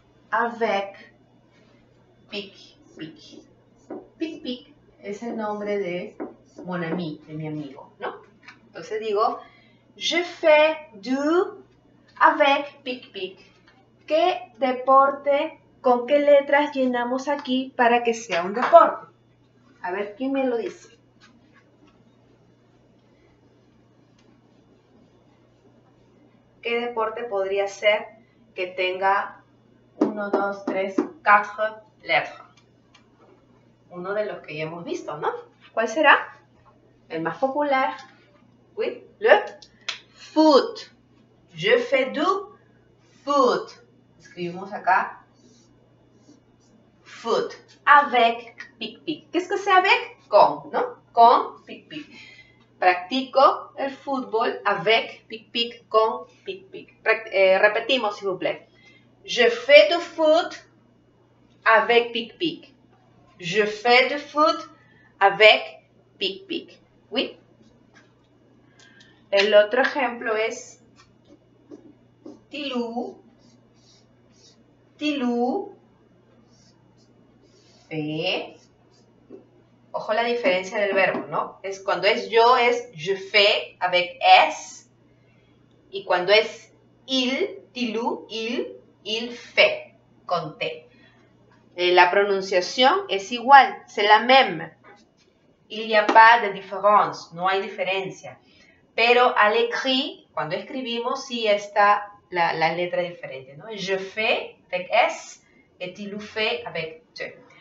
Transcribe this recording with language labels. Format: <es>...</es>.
<fr>Avec pic, pic.</fr> <es>Pic, pic es el nombre</es> <fr>de mon ami,</fr> <es>de mi amigo, ¿no? Entonces digo,</es> <fr>je fais du avec pic, pic.</fr> <es>¿Qué deporte, con qué letras llenamos aquí para que sea un deporte? A ver, ¿quién me lo dice? ¿Qué deporte podría ser que tenga 1, 2, 3, 4 letras? Uno de los que ya hemos visto, ¿no? ¿Cuál será? El más popular.</es> <fr>Oui, le foot. Je fais du foot.</fr> <es>Escribimos acá foot.</es> <fr>Avec pic pic.</fr> <es>¿Qué es que sea avec? Con, ¿no? Con pic pic. Practico el fútbol</es> <fr>avec pic pic,</fr> <es>con pic pic. Repetimos,</es> <fr>s'il vous plaît. Je fais du foot avec pic pic. Je fais du foot avec pic pic. Oui.</fr> <es>El otro ejemplo es Tilou.</es> <fr>Tilou fait.</fr> <es>Ojo la diferencia del verbo, ¿no? Es cuando es yo es</es> <fr>je fais avec S.</fr> <es>Y cuando es il, Tilou,</es> <fr>il fait</fr> <es>con T. La pronunciación es igual,</es> <fr>c'est la même. Il n'y a pas de différence,</fr> <es>no hay diferencia. Pero al écrit, cuando escribimos, sí está la letra diferente, ¿no?</es> <fr>Je fais avec S et Tilou fait avec T.</fr>